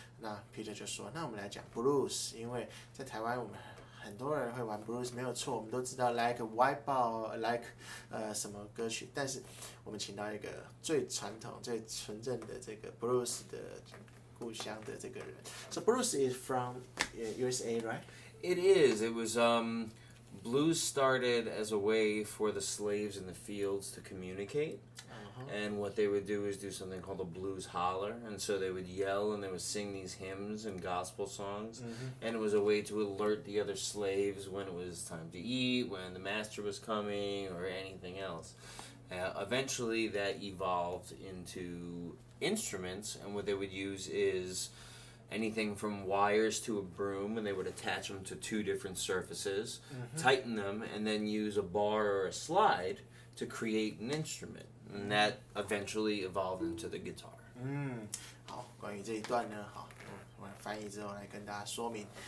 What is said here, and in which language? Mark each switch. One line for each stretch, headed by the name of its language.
Chinese: 那Peter就说，那我们来讲 blues， 因为在台湾我们很多人会玩 blues， 没有错，我们都知道 like Wipeout like 什么歌曲，但是我们请到一个最传统、最纯正的这个 blues 的故乡的这个人。
English: So blues is from U.S.A, right? It is. It was blues started as a way for the slaves in the fields to communicate. And what they would do is do something called a blues holler, and so they would yell and they would sing these hymns and gospel songs, and it was a way to alert the other slaves when it was time to eat, when the master was coming, or anything else. Eventually that evolved into instruments, and what they would use is anything from wires to a broom, and they would attach them to two different surfaces, tighten them, and then use a bar or a slide to create an instrument. And that eventually evolved into the guitar.
Chinese: 好，关于这一段呢，好，我们翻译之后来跟大家说明。